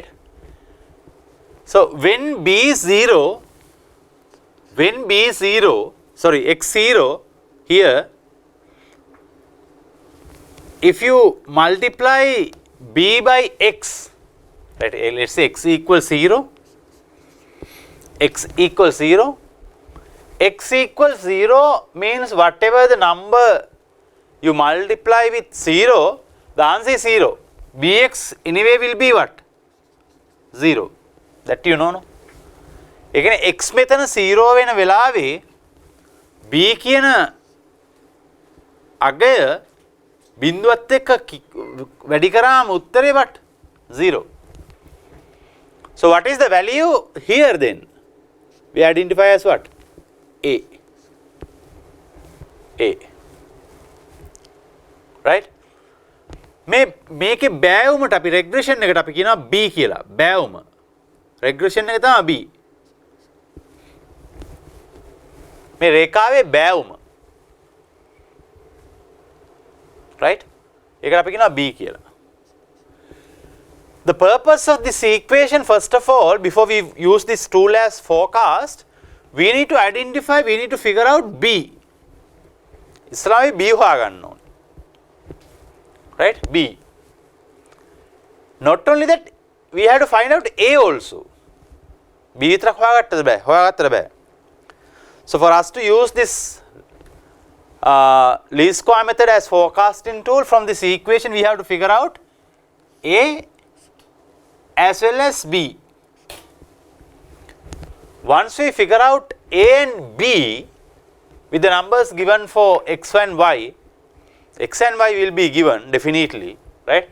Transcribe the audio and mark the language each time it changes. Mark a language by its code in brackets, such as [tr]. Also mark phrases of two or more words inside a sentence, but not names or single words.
[en] So when B is 0, sorry, x0 here, if you multiply B by x, right, let us say x equals 0, x equals 0, x equals 0 means whatever the number you multiply with 0, the answer is 0. Bx anyway will be what? 0. That you know, no? [si] ඒ කියන්නේ x මෙතන 0 වෙන වෙලාවේ b කියන අගය බිඳුවත් එක්ක වැඩි කරාම උත්තරේ what? 0. [en] So what is the value here then? We identify as what? A. Right? [si] මේකේ බෑවුමට අපි regression එකට අපි කියනවා b කියලා. බෑවුම. regression එක තමයි b. මේ රේඛාවේ බෑවුම. Right? ඒකට අපි කියනවා b කියලා. [en] The purpose of this equation, first of all, before we use this tool as forecast, we need to identify, we need to figure out b. [si] ඉස්සරහේ b හොයාගන්න ඕනේ. [en] Right? B. Not only that, we have to find out A also. [si] B විතරක් හොයාගත්තද බෑ. [en] So for us to use this least square method as forecasting tool, from this equation we have to figure out A as well as B. Once we figure out A and B with the numbers given for x and y, x and y will be given definitely, right?